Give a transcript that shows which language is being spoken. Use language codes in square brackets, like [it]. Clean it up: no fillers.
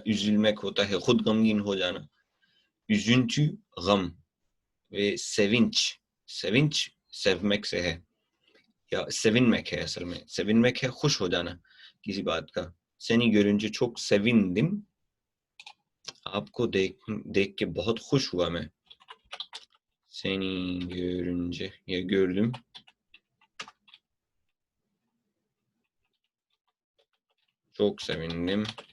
[ur] üzülmek ہوتا ہے خود غمگین ہو جانا. üzüntü غم ve sevinç sevmek سے ہے یا sevinmek ہے اصل میں. sevinmek ہے خوش ہو جانا کسی بات کا. [tr] seni görünce çok sevindim. [ur] آپ کو دیکھ کے بہت خوش ہوا میں. [tr] seni görünce ya gördüm. çok sevindim.